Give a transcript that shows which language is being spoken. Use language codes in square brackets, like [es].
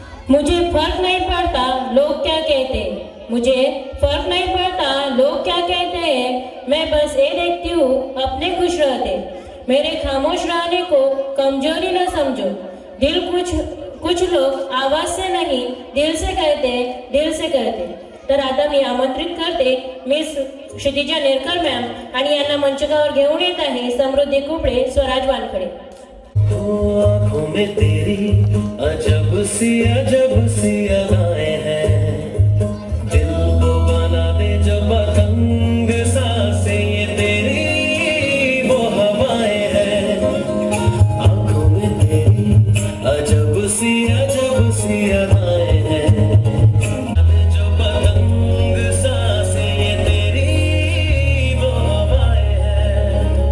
[hi] मुझे फर्क नहीं पड़ता लोग क्या कहते हैं, मुझे फर्क नहीं पड़ता लोग क्या कहते हैं, मैं बस ये देखती हूँ अपने खुश रहते। मेरे खामोश रहने को कमजोरी न समझो। दिल कुछ लोग आवाज से नहीं दिल से कहते, दिल से करते। [mr] तर आता मी आमंत्रित करते मिस क्षितिजा नेरकर मॅम आणि यांना मंचकावर घेऊन येत आहे समृद्धी कुबळे, स्वराज वानखडे। [hi] आँखों में तेरी अजब सी अदाएं हैं, दिल को बना दे जो पतंग सांसें ये तेरी वो हवाएं हैं। आँखों में तेरी अजब सी अदाएं हैं, जो पतंग सांसें ये तेरी वो हवाएं हैं।